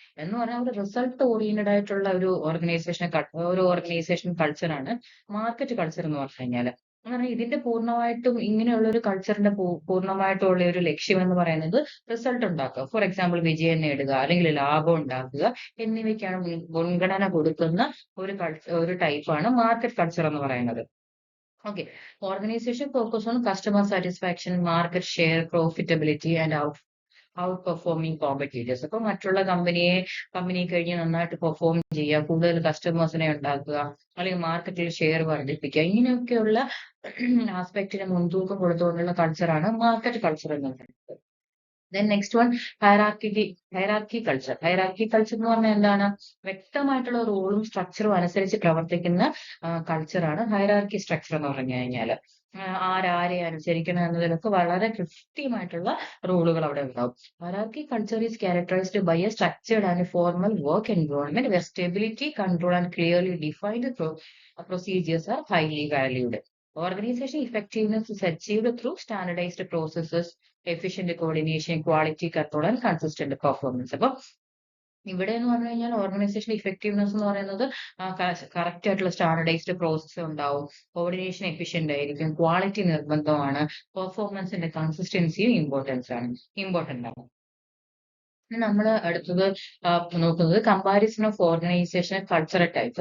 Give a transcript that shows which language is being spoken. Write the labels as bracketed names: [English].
[Malayalam] എന്ന് പറഞ്ഞാൽ ഒരു റിസൾട്ട് ഓറിയന്റഡ് ആയിട്ടുള്ള ഒരു ഓർഗനൈസേഷൻ കൾച്ചറാണ് മാർക്കറ്റ് കൾച്ചർ എന്ന് പറഞ്ഞു കഴിഞ്ഞാൽ. അങ്ങനെ ഇതിന്റെ പൂർണ്ണമായിട്ടും ഇങ്ങനെയുള്ള ഒരു കൾച്ചറിന്റെ പൂർണ്ണമായിട്ടുള്ള ഒരു ലക്ഷ്യം എന്ന് പറയുന്നത് റിസൾട്ട് ഉണ്ടാക്കുക. ഫോർ എക്സാമ്പിൾ വിജയം നേടുക, അല്ലെങ്കിൽ ലാഭം ഉണ്ടാക്കുക എന്നിവയ്ക്കാണ് മുൻഗണന കൊടുക്കുന്ന ഒരു ടൈപ്പാണ് മാർക്കറ്റ് കൾച്ചർ എന്ന് പറയുന്നത്. [English] Okay. Organization focus on customer satisfaction, market share, profitability, and outperforming competitors. [Malayalam] അപ്പൊ മറ്റുള്ള കമ്പനി കഴിഞ്ഞ് നന്നായിട്ട് പെർഫോം ചെയ്യുക, കൂടുതൽ കസ്റ്റമേഴ്സിനെ ഉണ്ടാക്കുക, അല്ലെങ്കിൽ മാർക്കറ്റിൽ ഷെയർ വർദ്ധിപ്പിക്കുക, ഇങ്ങനെയൊക്കെയുള്ള ആസ്പെക്റ്റിന് മുൻതൂക്കം കൊടുത്തുകൊണ്ടുള്ള കൾച്ചറാണ് മാർക്കറ്റ് കൾച്ചർ എന്ന് പറയുന്നത്. [English] Then next one hierarchy culture. [Malayalam] Hierarchy culture എന്ന് പറഞ്ഞാൽ എന്താണ്? വ്യക്തമായിട്ടുള്ള റോളും സ്ട്രക്ചറും അനുസരിച്ച് പ്രവർത്തിക്കുന്ന കൾച്ചറാണ് ഹൈറാർക്കി സ്ട്രക്ചർ എന്ന് പറഞ്ഞു കഴിഞ്ഞാൽ. ആരെ അനുസരിക്കണം എന്നതിലൊക്കെ വളരെ കൃത്യമായിട്ടുള്ള റൂളുകൾ അവിടെ ഉണ്ടാവും. [English] Hierarchy culture is characterized by a structured and formal work environment where stability, control and clearly defined procedures are highly valued. Organization effectiveness is achieved through standardized processes, efficient coordination, quality control, and consistent performance. [Malayalam] അപ്പോൾ ഇവിടെ എന്ന് പറഞ്ഞു കഴിഞ്ഞാൽ organisation effectiveness എന്ന് പറയുന്നത് correct ആയിട്ടുള്ള standardised process ഉണ്ടാവും, coordination efficient ആയിരിക്കും, ക്വാളിറ്റി നിർബന്ധമാണ്, പെർഫോമൻസിന്റെ കൺസിസ്റ്റൻസിയും ഇമ്പോർട്ടന്റ് ആണ്. നമ്മൾ അടുത്തത് നോക്കുന്നത് [English] Comparison of organization cultural types.